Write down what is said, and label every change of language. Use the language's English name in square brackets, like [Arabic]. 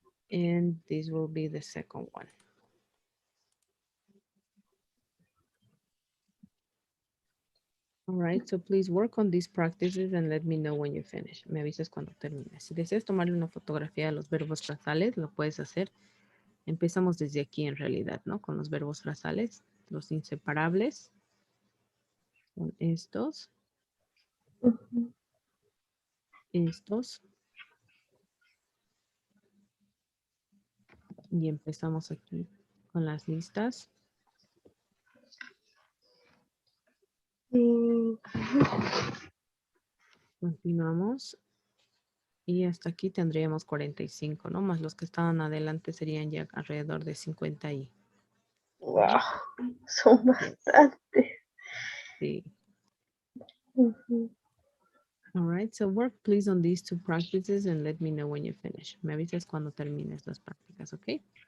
[English] And this will be the second one. All right, so please work on these practices and let me know when you finish. [Spanish] Me avisas cuando termines. Si deseas tomarle una fotografía de los verbos frasales, lo puedes hacer. Empezamos desde aquí en realidad, ¿no? Con los verbos frasales, los inseparables. Son estos, Mhm. estos. Y empezamos aquí con las listas. Mm, Continuamos. Y hasta aquí tendríamos 45, ¿no? Más los que estaban adelante serían ya alrededor de 50 y. wow, son [English] Yes. [Spanish] bastante. Sí. Ujú, [English] All right, so work please on these two practices and let me know when you finish. [Spanish] Me avisas cuando termines las prácticas, ¿ok?